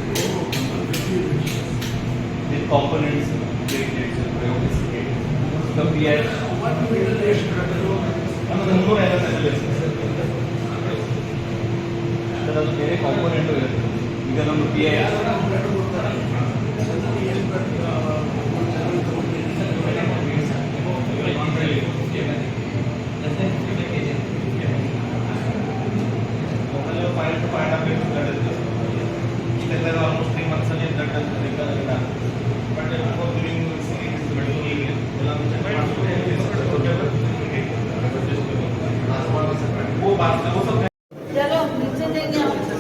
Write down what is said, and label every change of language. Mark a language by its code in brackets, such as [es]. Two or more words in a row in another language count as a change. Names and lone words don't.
[en] The components, the PI. [kn] ಅನ್ನೋದು 350 ಅದರಲ್ಲಿ ಬೇರೆ ಕಾಂಪೋನೆಂಟ್ ಇರುತ್ತೆ. ಈಗ ನಮ್ಮ PI [en] almost 3 months [kn] ಅಲ್ಲಿ ಬ್ಲಡ್ ಇಲ್ಲ [en] but during [hi] वो बात वो सब चलो नीचे देंगे आप